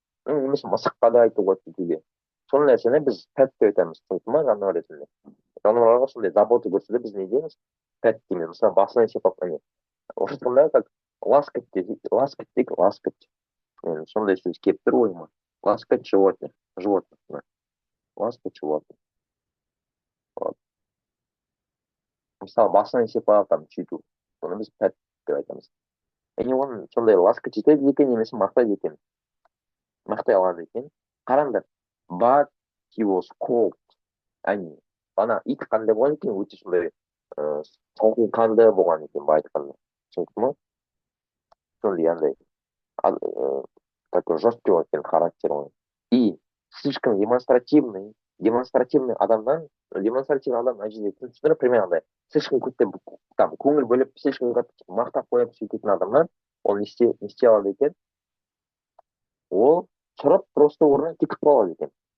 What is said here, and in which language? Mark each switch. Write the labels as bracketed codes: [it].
[kk] Немесе мысыққа да айтуға кейде сол нәрсені біз пәт деп айтамыз, түсінікті ма, жануар ретінде. Жануарларға сондай забота көрсетсе біз не дейміз? Пәт дейміз. Мысалы басынан сипап, міне орыс тілінде [ru] как ласкать [kk] дейді, ласкать дейді, ласкать. Сондай сөз келіп тұр ойыма. [ru] Ласкать животных, животных, мына. Ласкать животных. Вот. [kk] Мысалы басынан сипап там сөйту, соны біз пәт деп айтамыз. Яғни оны сондай [ru] ласкать [kk] етеді екен, немесе мақтайды екен, мақтай алады екен. Қараңдар, [en] but he was cold. [kk] Яғни ана ит қандай болған екен, өте сондай толқынқанды болған екен, былай айтқанда. Түсінікті ма? Сондай андай [ru] такой жесткий [kk] екен характер оның. [ru] И слишком демонстративный [kk] адамнан, демонстративный адам мына жерде түсіндіріп примерно андай [ru] слишком [kk] көптеп там көңіл бөліп слишком қатты мақтап қойып сөйтетін адамнан ол не істей алады екен, ол тұрып [ru] просто [kk] орнынан кетіп қалады екен.